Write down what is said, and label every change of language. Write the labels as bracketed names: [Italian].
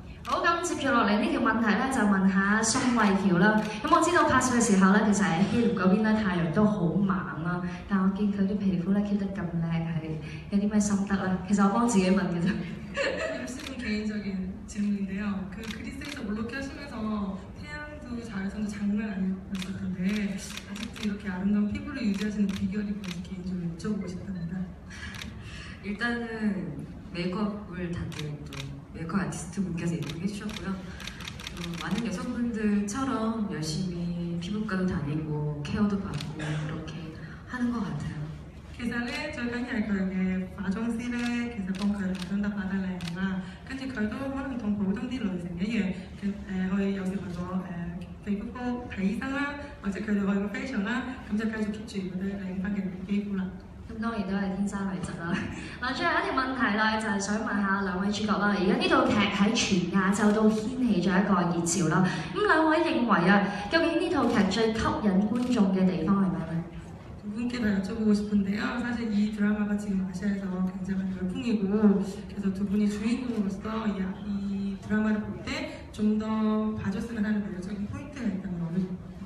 [Cantonese] 好，咁接住落嚟呢條問題咧，就問下宋慧喬啦。咁我知道拍攝嘅時候咧，其實喺希臘嗰邊咧太陽都好猛啦。啦，但我見佢啲皮膚咧 keep 得咁靚，係有啲咩心得咧？其實我幫自己問嘅啫。 [Korean] MC 개인적인 질문인데요. 그 그리스에서 몰로케 하시면서 태양도 잘 선도 장난 아니었을 텐데 아직도 이렇게 아름다운 피부를 유지하시는 비결이 뭔지 개인적으로 여쭤보고 싶답니다. 일단은 메이크업을 다들 또 메이크업 아티스트 분께서 예쁘게 해주셨고요. 또 많은 여성분들처럼 열심히 피부과도 다니고 케어도 받고 그렇게 하는 것 같아요. [Cantonese] 其實咧，最緊要係佢嘅化妝師咧，其實幫佢化妝得化得靚啦。跟住佢都可能同普通啲女性一樣，去有時為咗皮膚科睇醫生啦，或者佢哋去個 facial 啦，咁就繼續 keep 住嗰啲靚翻嘅肌膚啦。咁當然都係天生麗質啦。嗱，最後一條問題啦，就係想問下兩位主角啦。而家呢套劇喺全亞洲都掀起咗一個熱潮啦。咁兩位認為啊，究竟呢套劇最吸引觀眾嘅地方係咩咧？ [Korean] 두 분께 다 여쭤보고 싶은데요. 사실 이 드라마가 지금 아시아에서 굉장히 열풍이고 그래서 두 분이 주인공으로서 이 드라마를 볼 때 좀 더 봐줬으면 하는 매력적인 포인트가 있다면 어느 정도?